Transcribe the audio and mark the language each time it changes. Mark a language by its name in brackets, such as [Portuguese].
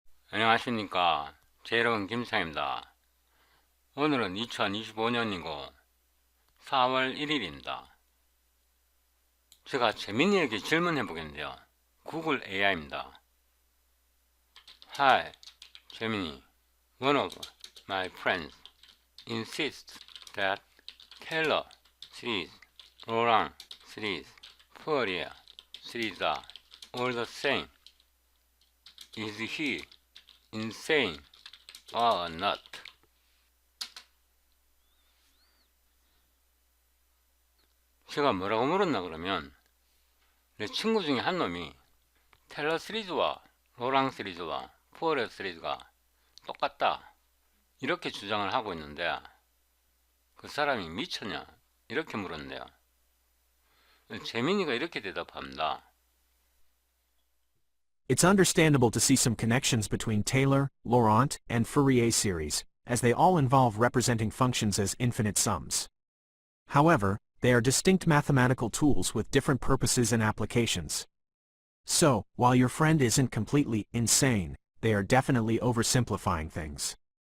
[Korean] 안녕하십니까. 제 이름은 김창입니다. 오늘은 2025년이고 4월 1일입니다. 제가 재민이에게 질문해 보겠는데요. 구글 AI입니다. [English] Hi, Gemini. One of my friends insists that Taylor series, Laurent series, Fourier series are all the same. Is he insane or not? [Korean] 제가 뭐라고 물었나 그러면 내 친구 중에 한 놈이 텔러 시리즈와 로랑 시리즈와 푸어레 시리즈가 똑같다 이렇게 주장을 하고 있는데 그 사람이 미쳤냐 이렇게 물었는데요. 재민이가 이렇게 대답합니다. [English] It's understandable to see some connections between Taylor, Laurent, and Fourier series, as they all involve representing functions as infinite sums. However, they are distinct mathematical tools with different purposes and applications. So, while your friend isn't completely insane, they are definitely oversimplifying things.